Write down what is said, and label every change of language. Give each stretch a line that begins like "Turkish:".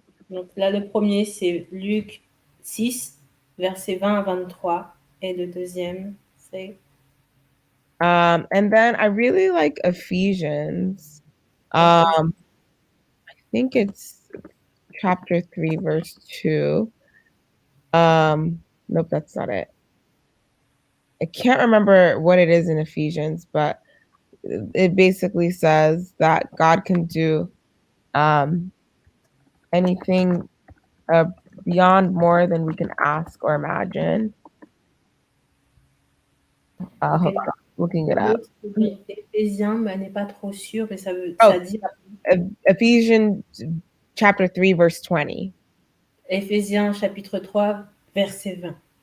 French: Donc là, le premier, c'est Luc 6, versets 20 à 23. Et le deuxième, c'est...
English: and then I really like Ephesians. I think it's chapter 3, verse 2. Nope, that's not it. I can't remember what it is in Ephesians, but it basically says that God can do anything beyond more than we can ask or imagine. Hold on, looking it up.
French: L'autre, c'est Éphésiens, mais elle n'est pas trop sûre, mais ça dit...
English: Ephesians chapter 3, verse 20.
French: Éphésiens chapitre 3, verset 20.